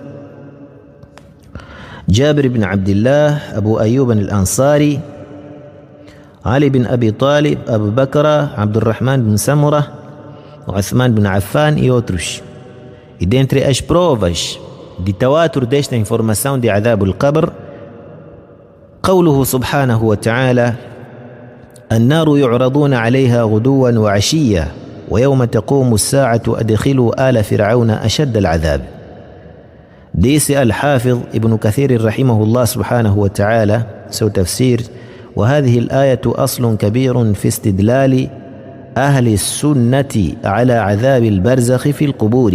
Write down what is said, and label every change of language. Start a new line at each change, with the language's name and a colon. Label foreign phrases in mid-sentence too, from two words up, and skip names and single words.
Portuguese: Jabir ibn Abdillah, Abu Ayyub al-Ansari, Ali bin Abi Talib, Abu Bakr, Abdurrahman bin Samura, Uthman bin Affan e outros. E dentre as provas de tawatur desta informação de
Arabic: عذاب القبر, قوله سبحانه وتعالى: النار يعرضون عليها غدوا وعشيا ويوم تقوم الساعة أدخلوا آل فرعون أشد العذاب. Disse Al-Hafidh Ibn Kathir رحمه الله سبحانه وتعالى, seu tafsir: وهذه الآية أصل كبير في استدلال أهل السنة على عذاب البرزخ في القبور.